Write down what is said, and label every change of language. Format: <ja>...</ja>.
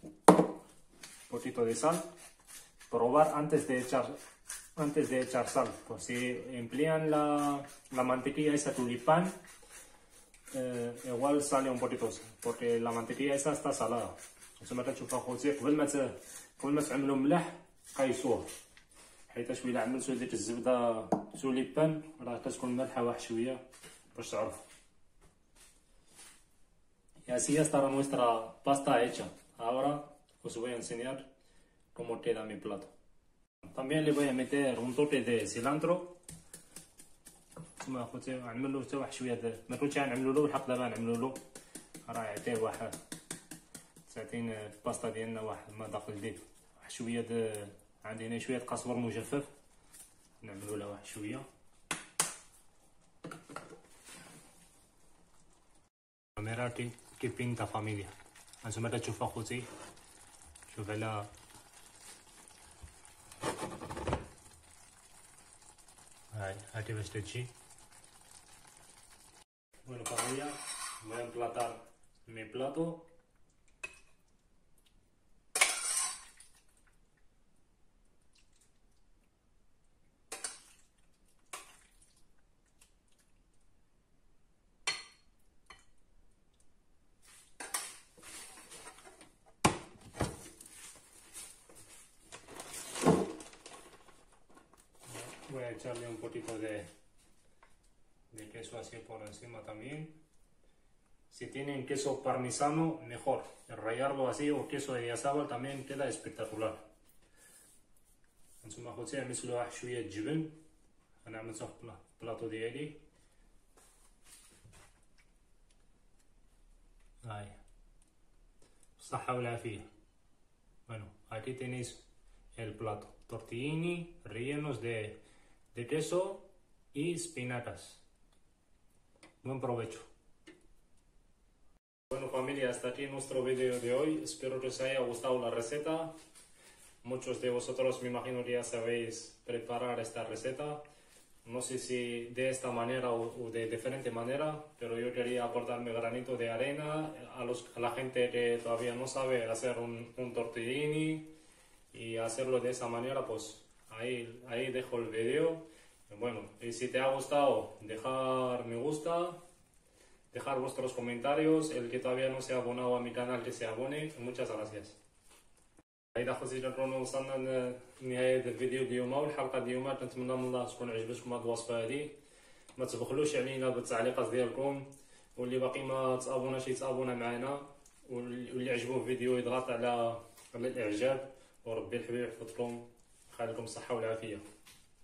<es>Un poquito de sal. Probar antes de echar sal. Pues si emplean la mantequilla esa tulipán, igual sale un poquito, porque la mantequilla esa está salada.</es> <ar>كما كتشوفوا اخوتي قبل ما تعملوا ملاح قيسوه، حيت إلا عملتو ديك الزبده توليبان راه كتكون مالحه واحد شويه باش تعرفوا.</ar> <es>Y así ya está nuestra pasta hecha. Ahora os voy a enseñar cómo queda mi plato. También le voy a meter un toque de cilantro.</es> <ar>ثم اخوتي غنعمل له حتى واحد شويه ما كنتش غنعملو له الحق دابا غنعملو له راه يعطيه واحد تعطينا الباستا ديالنا واحد المذاق جديد. واحد شويه عندي هنا شويه قزبر مجفف نعملو له واحد شويه.</ar> <es>Mira qué pinta familia.</es> <ar>هانتوما كتشوفوا اخوتي شوف على هاي كيفاش تجي.</ar> <es>Bueno familia, voy a emplatar mi plato. Voy a echarle un poquito de queso así por encima también. Si tienen queso parmesano, mejor. Rallarlo así o queso de diazabal también queda espectacular.</es> <ar>هانتوما خوتي عملت له واحد شويه جبن، انا عملته في البلاطو ديالي. هاي بالصحه والعافيه.</ar> <es>Bueno, aquí tenéis el plato. Tortellini rellenos de queso y espinacas. Buen provecho. Bueno familia, hasta aquí nuestro vídeo de hoy. Espero que os haya gustado la receta. Muchos de vosotros me imagino que ya sabéis preparar esta receta. No sé si de esta manera o de diferente manera, pero yo quería aportar mi granito de arena a la gente que todavía no sabe hacer un tortellini y hacerlo de esa manera, pues ahí dejo el vídeo. Bueno, y si te ha gustado, dejar me gusta, dejar vuestros comentarios. El que todavía no se ha abonado a mi canal, que se abone. Muchas gracias.</es> <ar>إذا خوتي نكونوا وصلنا لنهاية الفيديو اليوم والحلقة اليوم، كنتمنى من الله تكون عجبتكم هاد الوصفة هادي. ما تبخلوش علينا بالتعليقات ديالكم، واللي باقي ما تابوناش يتابونا معنا، واللي عجبوه الفيديو يضغط على الاعجاب. وربي الحبيب يحفظكم، خليكم الصحة والعافية.</ar>